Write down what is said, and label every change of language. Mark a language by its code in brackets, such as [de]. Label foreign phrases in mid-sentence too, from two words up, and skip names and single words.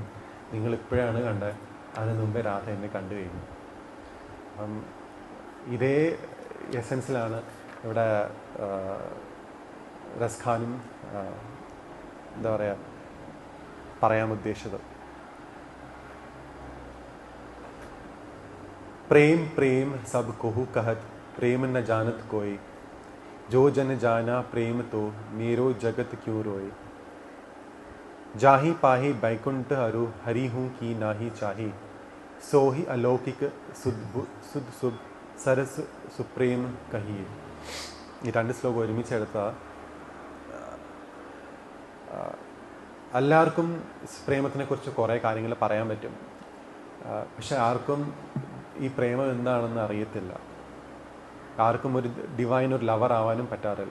[ml] നിങ്ങളിപ്പോഴാണ് കണ്ടത്, അതിന് മുമ്പേ രാധ എന്നെ കണ്ടു കഴിഞ്ഞു. അപ്പം ഇതേ എസൻസിലാണ് ഇവിടെ റസ്ഖാനും എന്താ പറയുക പറയാൻ ഉദ്ദേശിച്ചത്. [bra] प्रेम प्रेम सब कोहु कहत, प्रेम न जानत कोई, जो जन जाना प्रेम तो मेरो जगत क्यों रोए, जाहि पाहि बैकुंठ हरु हरि हूँ की नाही चाही, सोहि अलौकिक सुध सुभ सरस सुप्रेम कहिए. [ml] ഈ രണ്ട് ശ്ലോകം ഒരുമിച്ചെടുത്താൽ എല്ലാവർക്കും പ്രേമത്തിനെ കുറിച്ച് കുറേ കാര്യങ്ങൾ പറയാൻ പറ്റും. പക്ഷെ ആർക്കും ഈ പ്രേമം എന്താണെന്ന് അറിയത്തില്ല. ആർക്കും ഒരു ഡിവൈൻ ഒരു ലവർ ആവാനും പറ്റാറില്ല.